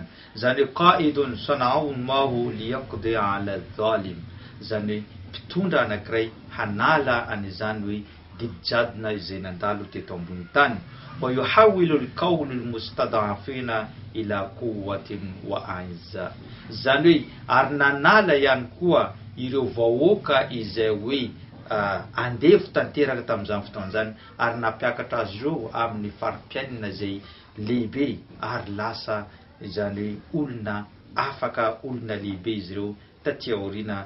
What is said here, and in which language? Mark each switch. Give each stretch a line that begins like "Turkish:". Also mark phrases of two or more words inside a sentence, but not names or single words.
Malagasy: Izany hoe
Arabic: قائد صنعه الله ليقضي على ظالم,
Malagasy: izany hoe mpitondra anankiray hanala an'izany hoe didijadona izay nandalo teto ambony tany.
Arabic: ويحول القول المستضعفين إلى قوة وعزة.
Malagasy: Zany hoe ary nanala ihany koa ireo vahoaka izay hoe andevo tanteraka tamin'izany fotoana zany ary nampiakatra azy ireo amin'ny farim-piainana zay lehibe ary lasa izany hoe olona afaka, olona lehibe izy ireo taty aoriana.